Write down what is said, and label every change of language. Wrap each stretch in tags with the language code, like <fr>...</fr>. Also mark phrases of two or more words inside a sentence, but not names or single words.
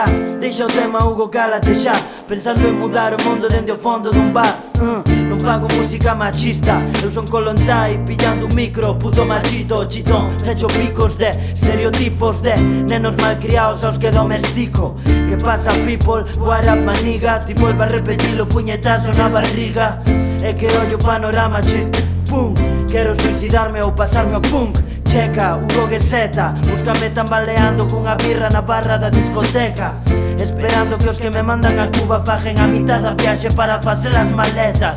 <gl>Deixa o tema, Hugo, cálate xa, pensando en mudar o mundo dende o fondo dun bar. Non fago música machista, eu son Kolontai pillando un micro, puto machito, chitón. Fecho picos de estereotipos de nenos malcriados aos que domestico. Que pasa</gl> <en>people, what up</en> <gl>maniga? Ti volva a repetir o puñetazo na barriga. É que ollo panorama, che, pum. Quero suicidarme ou pasarme ao punk. Checa, Hugo Gueseta, búscame tambaleando cunha birra na barra da discoteca. Esperando que os que me mandan a Cuba paguen a mitad da viaxe para facer as maletas.</gl>